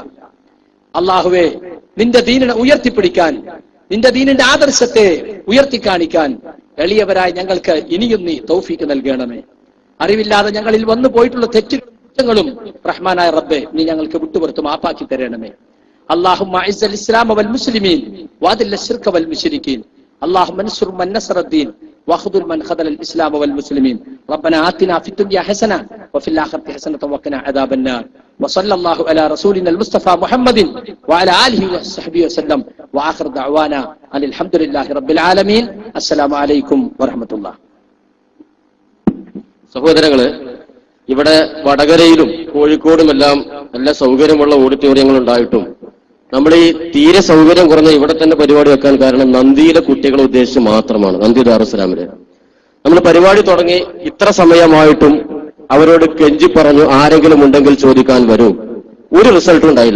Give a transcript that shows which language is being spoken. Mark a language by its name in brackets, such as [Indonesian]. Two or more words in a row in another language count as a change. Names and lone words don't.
[Malayalam] അള്ളാഹുവെ, നിന്റെ ദീനിനെ ഉയർത്തിപ്പിടിക്കാൻ, നിന്റെ ദീനിന്റെ ആദർശത്തെ ഉയർത്തിക്കാണിക്കാൻ എളിയവരായി ഞങ്ങൾക്ക് ഇനിയും നീ തൗഫീഖ് നൽകണമേ. അറിവില്ലാതെ ഞങ്ങളിൽ വന്നു പോയിട്ടുള്ള തെറ്റുകളും റഹ്മാനായ റബ്ബേ നീ ഞങ്ങൾക്ക് വിട്ടുപുറത്ത് മാപ്പാക്കി തരണമേ. [Arabic] اللهم اعز الاسلام والمسلمين واذل الشرك والمشركين اللهم انصر من نصر الدين واخذل من خذل الاسلام والمسلمين ربنا آتنا في الدنيا حسنه وفي الاخره حسنه وقنا عذاب النار وصلى الله على رسولنا المصطفى محمد وعلى اله وصحبه وسلم واخر دعوانا ان الحمد لله رب العالمين السلام عليكم ورحمه الله. [Malayalam] സഹോദരങ്ങളെ, ഇവിടെ വടകരയിലും കോഴിക്കോടുമെല്ലാം നല്ല സൗകര്യമുള്ള ഓഡിറ്റോറിയങ്ങൾ ഉണ്ടായിട്ടും നമ്മൾ ഈ തീരെ സൗകര്യം കുറഞ്ഞ ഇവിടെ തന്നെ പരിപാടി വെക്കാൻ കാരണം നന്ദിയിലെ കുട്ടികളെ ഉദ്ദേശിച്ച് മാത്രമാണ്. നന്ദി ദാറുസ്സലാമിലെ നമ്മൾ പരിപാടി തുടങ്ങി ഇത്ര സമയമായിട്ടും അവരോട് കെഞ്ചി പറഞ്ഞു ആരെങ്കിലും ഉണ്ടെങ്കിൽ ചോദിക്കാൻ വരൂ, ഒരു റിസൾട്ടും ഉണ്ടായില്ല.